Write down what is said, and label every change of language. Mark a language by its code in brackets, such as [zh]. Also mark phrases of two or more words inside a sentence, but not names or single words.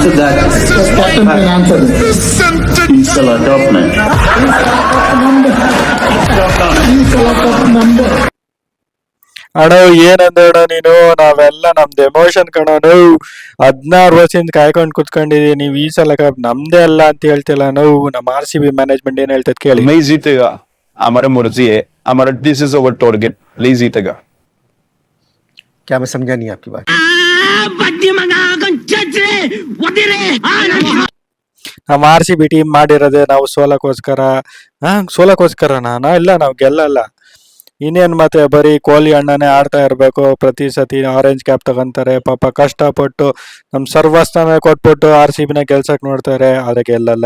[kn] ಅಣ್ಣ ಏನಂದೋಣ ನೀನು, ನಾವೆಲ್ಲ ನಮ್ದು ಎಮೋಷನ್ ಕಣೋ. 16 ವರ್ಷದಿಂದ ಕಾಯ್ಕೊಂಡು ಕುತ್ಕೊಂಡಿದೀವಿ, ನೀವು ಈ ಸಲ ಕಪ್ ನಮ್ದೇ ಅಲ್ಲ ಅಂತ ಹೇಳ್ತಿಲ್ಲ. ನಾವು ನಮ್ಮ RCB ಮ್ಯಾನೇಜ್ಮೆಂಟ್ ಏನ್ ಹೇಳ್ತದ ಕೇಳಿ. [hi] नहीं जीतेगा, हमारा मर्जी है, हमारा [en] this is our target, [hi] नहीं जीतेगा. क्या मैं समझा नहीं आपकी बात? [kn] ನಮ್ಮ RCB ಟೀಮ್ ಮಾಡಿರೋದೇ ನಾವು ಸೋಲಕ್ಕೋಸ್ಕರನಾ? ಇಲ್ಲ, ನಾವು ಗೆಲ್ಲಲ್ಲ. ಇನ್ನೇನು ಮತ್ತೆ ಬರೀ ಕೊಹ್ಲಿ ಅಣ್ಣನೇ ಆಡ್ತಾ ಇರಬೇಕು, ಪ್ರತಿ ಸತಿ [en] orange cap [kn] ತಗೊಂತಾರೆ. ಪಾಪ ಕಷ್ಟಪಟ್ಟು ನಮ್ಮ ಸರ್ವಸ್ವನೇ ಕೊಟ್ಬಿಟ್ಟು RCBನ ಗೆಲ್ಸಕ್ ನೋಡ್ತಾರೆ, ಆದ್ರೆ ಗೆಲ್ಲಲ್ಲ.